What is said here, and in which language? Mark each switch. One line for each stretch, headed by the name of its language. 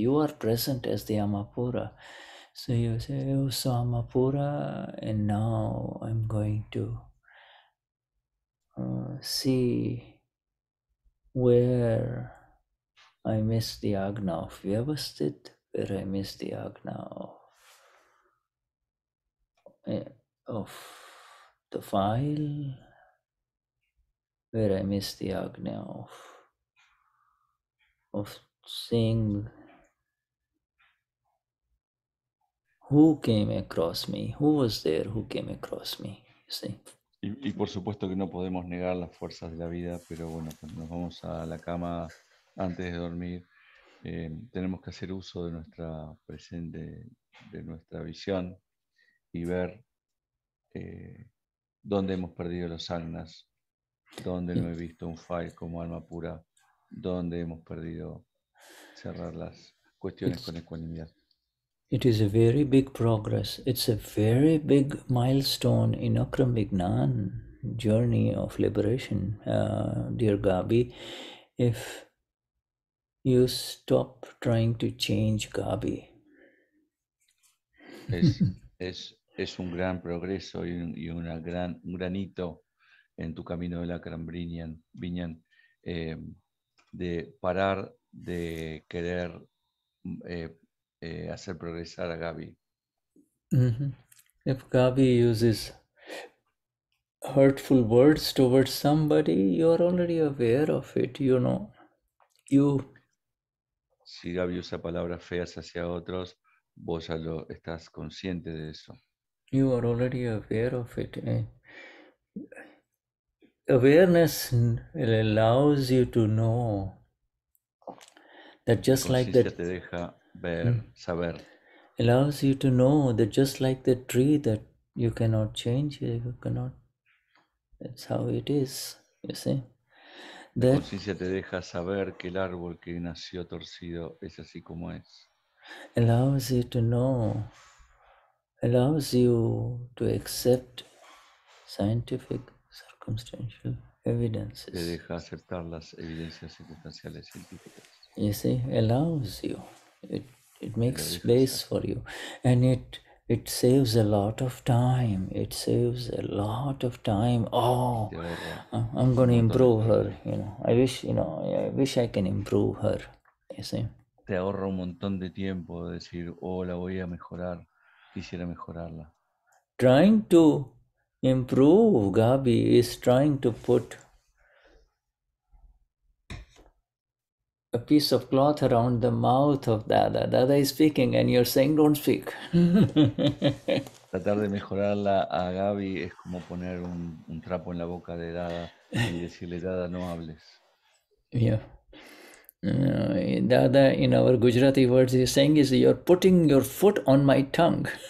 English: You are present as the Amapura. So you say, oh, so Amapura, and now I'm going to see where I missed the agna of Vyavasthit, where I missed the agna of the file, where I missed the agna of seeing who came across me, who was there who came across me, you see.
Spanish: Y por supuesto que no podemos negar las fuerzas de la vida, pero bueno, cuando nos vamos a la cama antes de dormir, tenemos que hacer uso de nuestra de nuestra visión y ver dónde hemos perdido los agnas, dónde no he visto un file como alma pura, dónde hemos perdido cerrar las cuestiones con ecuanimidad.
English: It is a very big progress. It's a very big milestone in Akram Vignan journey of liberation, dear Gabi. If you stop trying to change Gabi.
Spanish: Es un gran progreso y un gran hito en tu camino del Akram Vignan, de parar de querer hacer progresar a Gabi.
English: If Gabi uses hurtful words towards somebody, you are already aware of it, you know.
Spanish: Si Gabi usa palabras feas hacia otros, vos ya estás consciente de eso.
English: You are already aware of it. Awareness allows you to know that just like that.
Spanish: Te deja ver, saber.
English: Allows you to know that just like the tree that you cannot change, you cannot. That's how it is, you see.
Spanish: La conciencia te deja saber que el árbol que nació torcido es así como es.
English: Allows you to know, allows you to accept scientific, circumstantial evidences.
Spanish: Te deja aceptar las evidencias circunstanciales científicas.
English: You see, allows you. It makes space for you, and it saves a lot of time. It saves a lot of time. Oh, I'm going to improve her. I wish I can improve her. You see.
Spanish: Te ahorra un montón de tiempo de decir, la voy a mejorar. Quisiera mejorarla.
English: Trying to improve Gabi is trying to put a piece of cloth around the mouth of Dada. Dada is speaking and you're saying don't speak.
Spanish: Tratar de mejorarla a Gabi es como poner un trapo en la boca de Dada y decirle, Dada, no hables.
English: Yeah. Dada, in our Gujarati words, he's saying is you're putting your foot on my tongue.